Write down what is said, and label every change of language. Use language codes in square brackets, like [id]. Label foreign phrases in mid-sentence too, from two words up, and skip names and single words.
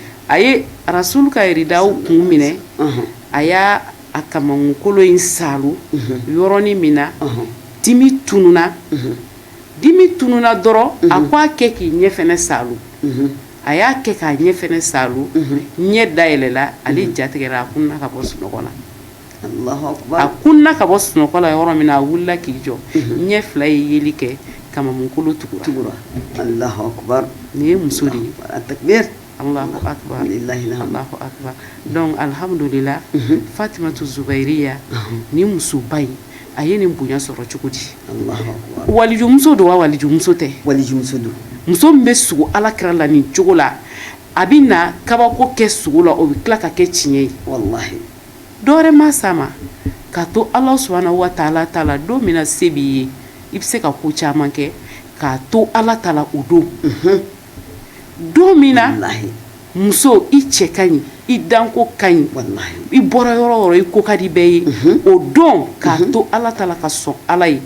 [bm] a ye Rasul ka iridawo kun minɛ a y'a a kamankolo in salo yɔrɔnin min na dimi tununa dɔrɔn a ko a kɛ k'i ɲɛ fɛnɛ saalo a y'a kɛ k'a ɲɛ fɛnɛ saalo ɲɛ dayɛlɛla ale jatigɛra a kunna ka bɔ sunɔgɔ la a kunna ka bɔ sunɔgɔ la yɔrɔ min na a wulila k'i jɔ ɲɛ fila ye yeli kɛ kamamunkolo tugura nin ye muso de ye [ar] الله أكبر الله أكبر [bm] donc alhamdulillah Fatimatu Zubairiya ni musoba in a ye nin bonya sɔrɔ cogo di walijumuso don wa walijumuso tɛ walijumuso don muso min bɛ sugo Alakira la nin cogo la a bɛ na kabako kɛ sugo la o bɛ tila ka kɛ tiɲɛ ye wallahi dɔwɛrɛ ma s'a ma k'a to Ala [ar] سبحانه وتعالى [bm] ta la don min na se b'i ye i bɛ se ka ko caman kɛ k'a to Ala ta la o don don min na muso i cɛ ka ɲi i danko ka ɲi i bɔra yɔrɔ o yɔrɔ i ko ka di bɛɛ ye o don k'a to Ala ta la ka sɔn Ala ye